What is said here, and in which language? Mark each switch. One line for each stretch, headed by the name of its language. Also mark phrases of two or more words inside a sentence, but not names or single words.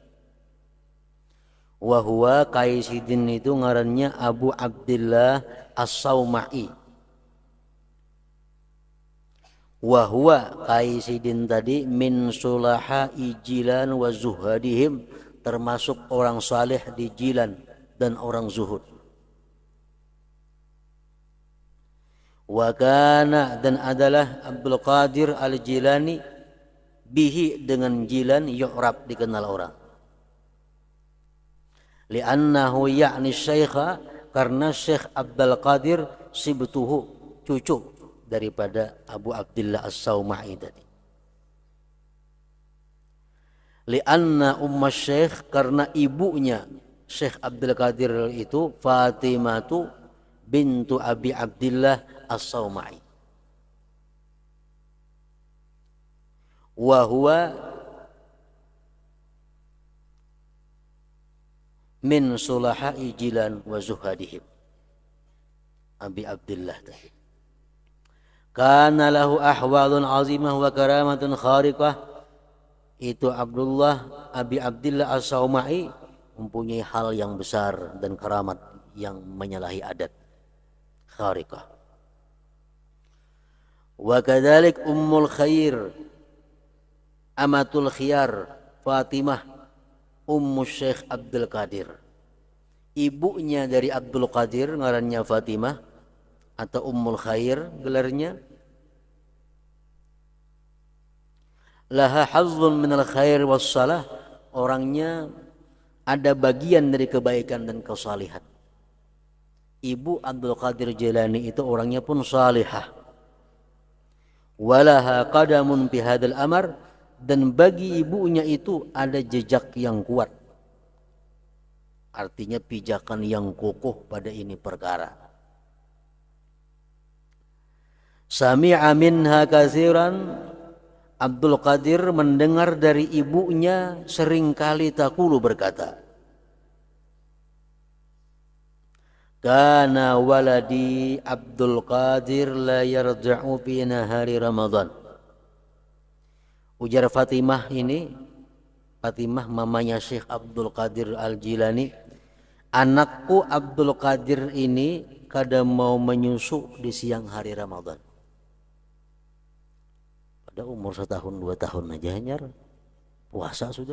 Arabic: وهو,
Banjar: Kai Sidin itu ngarannya Abu Abdillah As-Sauma'i.
Arabic: وهو,
Banjar: Kai Sidin tadi,
Arabic: من صلحاء جيلان وزهادهم,
Banjar: termasuk orang saleh di Jilan dan orang zuhud.
Arabic: وكان,
Indonesian: dan adalah Abdul Qadir Al-Jilani, bihi, dengan Jilan, yu'rab, dikenal orang.
Arabic: لأنه يعني الشيخ,
Indonesian: karena Syekh Abdul Qadir sibtuhu, cucu daripada Abu Abdillah As-Sauma'i tadi.
Arabic: لأن أم الشيخ,
Indonesian: karena ibunya Syekh Abdul Qadir itu Fatimatu bintu Abi Abdillah As-Sauma'i.
Arabic: وهو من صلحاء جيلان وزهادهم.
Indonesian: Abi Abdillah tadi.
Arabic: كان له أحوال عظيمة وكرامات خارقة.
Indonesian: Itu Abdullah Abi Abdillah As-Sauma'i mempunyai hal yang besar dan karamat yang menyalahi adat, khariqah.
Arabic: وكذلك أم الخير أمة الخيار, Fatimah ummu Syekh Abdul Qadir.
Banjar: Ibunya dari Abdul Qadir ngarannya Fatimah, atau
Arabic: أم الخير
Banjar: gelarnya.
Arabic: لها حظ من الخير والصلاح,
Indonesian: orangnya ada bagian dari kebaikan dan kesalihan. Ibu Abdul Qadir Jailani itu orangnya pun salihah.
Arabic: ولها قدم في هذا الأمر,
Indonesian: dan bagi ibunya itu ada jejak yang kuat. Artinya pijakan yang kokoh pada ini perkara.
Arabic: سمع منها كثيرا,
Indonesian: Abdul Qadir mendengar dari ibunya seringkali taqulu berkata,
Arabic: كان ولدي عبد القادر لا يرضع في نهار رمضان.
Banjar: Ujar Fatimah ini, Fatimah mamanya Syekh Abdul Qadir Al-Jilani, anakku Abdul Qadir ini kadang mau menyusu di siang hari Ramadan. Pada umur 1-2 tahun aja hanyar puasa sudah.